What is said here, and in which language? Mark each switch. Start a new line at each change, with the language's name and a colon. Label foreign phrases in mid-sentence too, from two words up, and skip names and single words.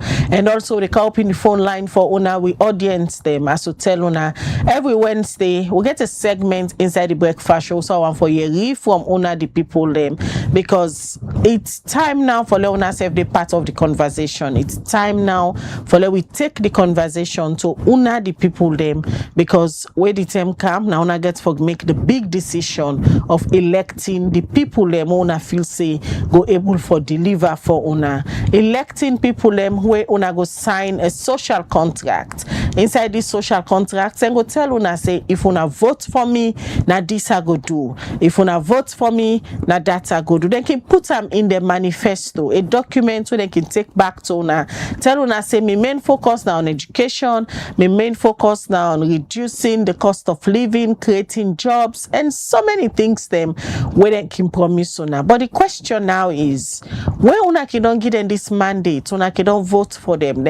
Nigerian Pidgin: And also they can open the phone line for Una. We audience them as to tell Una every Wednesday we get a segment inside the breakfast show. So I want for you read from Una the people them, because it's time now for let Una save the part of the conversation. It's time now for let we take the conversation to Una the people them, because where the time come now Una get for make the big decision of electing the people them Una feel say go able for deliver for Una. Electing people them where Una go sign a social contract. Inside this social contract, and go tell Una say if Una vote for me, now this I go do. If Una vote for me, now that I go do. They can put them in the manifesto, a document where they can take back to Una. Tell Una say my main focus now on education, my main focus now on reducing the cost of living, creating jobs, and so many things them where they can promise Una. But the question now is, when Una can don't give them this mandate, Una can don't vote for them.